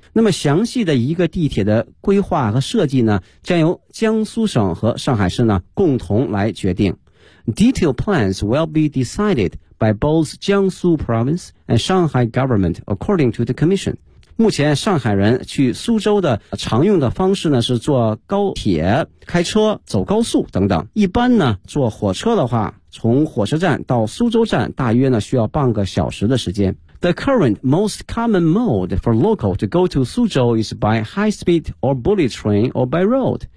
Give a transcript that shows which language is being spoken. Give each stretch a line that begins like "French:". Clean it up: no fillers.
Chinese: 那么详细的一个地铁的规划和设计呢将由江苏省和上海市呢共同来决定。
English: Detailed plans will be decided by both Jiangsu province and Shanghai government according to the commission。
Chinese: 目前上海人去苏州的常用的方式呢是坐高铁、开车、走高速等等，一般呢坐火车的话从火车站到苏州站大约呢需要半个小时的时间。
English: The current most common mode for local to go to 苏州 is by high speed or bullet train or by road.